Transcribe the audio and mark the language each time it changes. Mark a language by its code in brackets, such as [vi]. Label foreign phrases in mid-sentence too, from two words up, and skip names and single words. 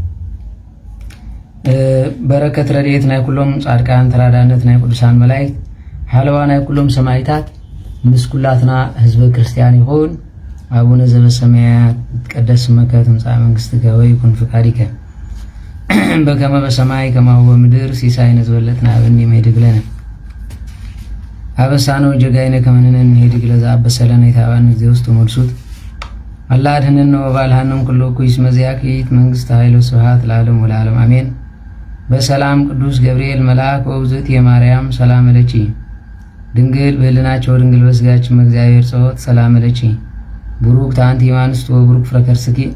[ti] በረከት ረድኤት ናይ ኩሎም ጻድቃን ተራዳነት ናይ ቅዱሳን መላእክት ሓለዋ ናይ ኩሎም ሰማዕታት ምስ ኩላትና ህዝበ ክርስቲያን ይኹን። [gez] አቡነ ዘበሰማያት ይትቀደስ ስምከ ትምጻእ መንግሥትከ ወይኩን ፈቃድከ በከመ በሰማይ ከማሁ በምድር ሲሳይነ ዝበለጥና ሀበነ ኅድግ ለነ አበሳነ ወጌጋየነ ከመ ንሕነኒ ንኅድግ ለዘአበሰለነ ኢታብአነ እግዚእ ውስተ መልሱት አላ አድኅነነ ወባልሐነ ኩሉ እኩይ እስመ ዚአከ መንግሥተ ኃይል ወስብሐት ለዓለሙ ወለዓለም አሜን። በሰላም ቅዱስ ገብርኤል መልአክ ወእግዝእትየ ማርያም ሰላም ለኪ ድንግል በህልናቸው ድንግል በስጋችን እግዚአብሔር ጸወት ሰላም ለኪ ቡሩክት አንቲ እምአንስት ወቡሩክ ፍሬ ከርሥኪ